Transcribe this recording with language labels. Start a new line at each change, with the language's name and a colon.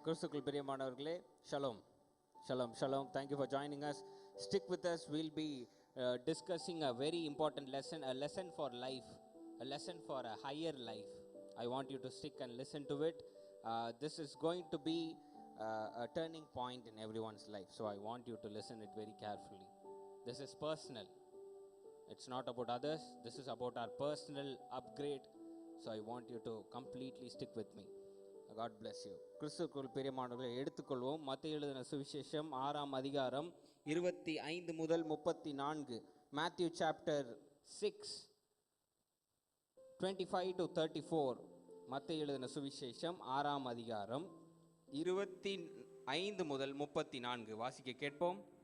Tamil: கிறிஸ்துக்குள் பிரியமானவர்களே, shalom.
English: Shalom, shalom. Thank you for joining us. Stick with us. We'll be discussing a very important lesson, a lesson for life, a lesson for a higher life. I want you to stick and listen to it. This is going to be a turning point in everyone's life. So I want you to listen it very carefully. This is personal. It's not about others. This is about our personal upgrade. So I want you to completely stick with me. God bless you.
Tamil: கிறிஸ்துவுக்குள் பிரியமானவர்களை எடுத்துக்கொள்வோம். மத்தேயு எழுதின சுவிசேஷம் 6ஆம் அதிகாரம் 25 முதல் 34.
English: Matthew chapter 6 25 to 34.
Tamil: மத்தேயு எழுதின சுவிசேஷம் 6ஆம் அதிகாரம் 25 முதல் 34 வாசிக்க கேட்போம்.